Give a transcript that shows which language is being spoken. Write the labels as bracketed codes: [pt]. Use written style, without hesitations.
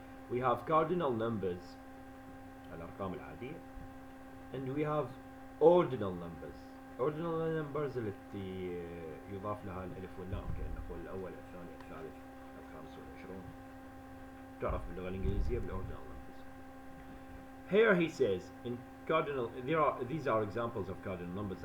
[en] We have cardinal numbers [ar] الأرقام العادية, [en] and we have ordinal numbers. Ordinal numbers [ar] التي يضاف لها الألف واللام كأن نقول الأول الثاني الثالث الخامس والعشرون. تعرف باللغة الإنجليزية بالordinal numbers. [en] Here he says in cardinal, these are examples of cardinal numbers.